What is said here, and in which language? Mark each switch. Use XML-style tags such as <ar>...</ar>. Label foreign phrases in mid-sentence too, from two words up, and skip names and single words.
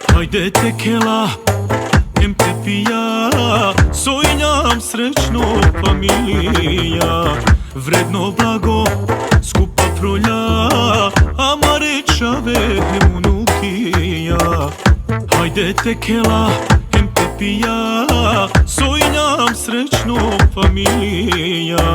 <rom>Hajde tekela, em te pija, sojnjam srećno familija.</rom> <sr>Vredno blago, skupa</sr> <rom>prolja, amare čave unukija. Hajde tekela, em te pija, sojnjam srećno familija.</rom>